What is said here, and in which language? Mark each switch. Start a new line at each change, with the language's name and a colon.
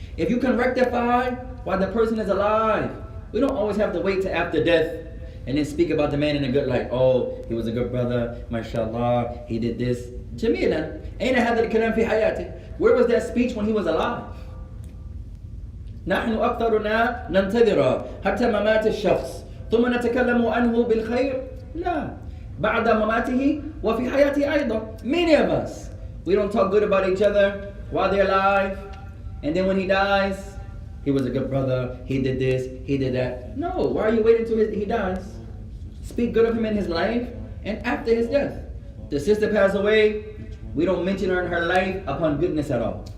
English: If you can rectify while the person is alive, we don't always have to wait to after death and then speak about the man in a good light. Oh, he was a good brother, mashallah, he did this.
Arabic: جميلا. أين هذا الكلام في حياته?
English: Where was that speech when he was alive?
Arabic: نحن أكثرنا ننتظر حتى ممات الشخص ثم نتكلم عنه بالخير. لا. بعد مماته وفي حياته أيضا.
English: Many of us, we don't talk good about each other while they're alive, and then when he dies, he was a good brother, he did this, he did that. No, why are you waiting until he dies? Speak good of him in his life and after his death. The sister passed away, we don't mention her in her life upon goodness at all.